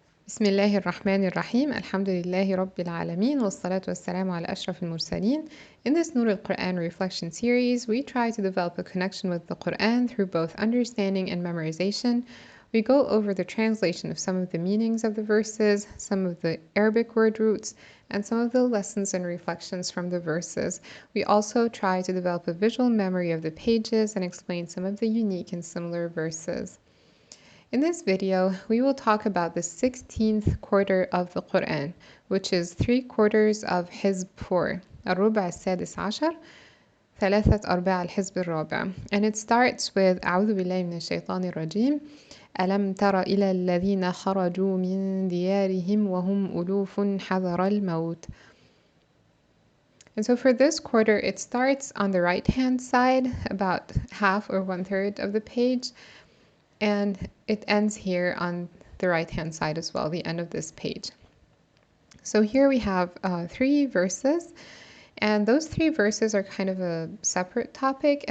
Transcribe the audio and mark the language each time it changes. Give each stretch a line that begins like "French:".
Arabic: بسم الله الرحمن الرحيم الحمد لله رب العالمين والصلاة والسلام على أشرف المرسلين.
English: In this Nour al-Quran reflection series, we try to develop a connection with the Quran through both understanding and memorization. We go over the translation of some of the meanings of the verses, some of the Arabic word roots, and some of the lessons and reflections from the verses. We also try to develop a visual memory of the pages and explain some of the unique and similar verses. In this video, we will talk about the 16th quarter of the Quran, which is 3/4 of Hizb 4.
Arabic: الربع السادس عشر ثلاثة أرباع الحزب الرابع.
English: And it starts with
Arabic: أعوذ بالله من الشيطان الرجيم ألم تر إلى الذين خرجوا من ديارهم وهم ألوف حذر الموت.
English: And so for this quarter, it starts on the right-hand side, about half or 1/3 of the page, and it ends here on the right-hand side as well, the end of this page. So here we have 3 verses, and those 3 verses are kind of a separate topic.